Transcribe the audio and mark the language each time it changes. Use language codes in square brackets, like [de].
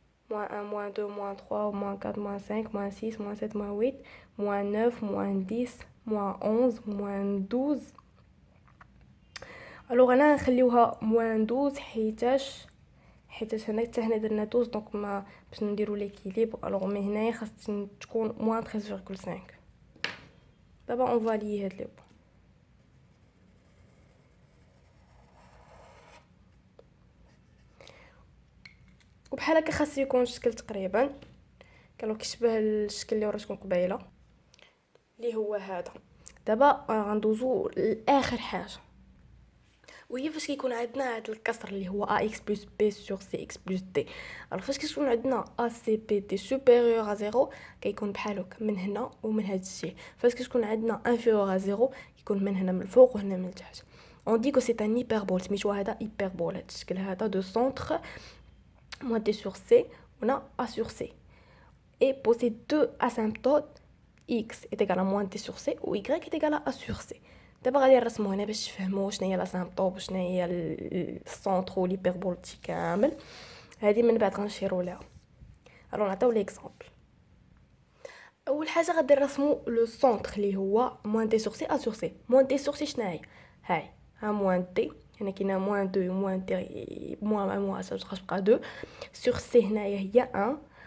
[fr] moins 1, moins 2, moins 3, moins 4, moins 5, moins 6, moins 7, moins 8, moins 9, moins 10, moins 11, moins 12. [ar] الوغ انا نخليوها moins 12 حيتاش هنا حتى هنا درنا 12 دونك ما باش نديرو ليكيليبر. الوغ مي هنايا خاص تكون moins 13,5. دابا اون فالي هاد لي بوين. وبحال هكا خاص يكون الشكل تقريبا كانوا كيشبه الشكل اللي وريتكم قبيله اللي هو هذا. دابا غندوزو لاخر حاجه وهي فاش كيكون عندنا هذا الكسر اللي هو [fr] a x plus b sur c x plus d. [ar] فاش كيكون عندنا a c b d supérieur à 0 كيكون بحال هكا من هنا ومن هذا الشيء. فاش كتكون عندنا inférieur à 0 كيكون من هنا من الفوق وهنا من التحت. [fr] on dit que c'est un hyperbole. [ar] سميتو هذا hyperbole. هذا الشكل هذا [fr] de centre moins d sur c هنا a sur c et possède deux asymptotes x est égal à moins d sur c ou y est égal à a sur c. [ar] دابا غادي نرسمو هنا باش تفهموا شنو هي لاسامبطوب وشنو هي السونتر والهيبربولتي كامل. هذه من بعد غنشيرو لها. الو نعطيو ليكزامبل. اول حاجه غادي نرسمو لو سونتر اللي هو موان دي سور سي ا سور سي. موان دي سور سي شنو هي؟ هاي ها موان دي هنا كاينه موان 2 موان دي موان 1 تبقى 2 سور سي هنايا هي 1.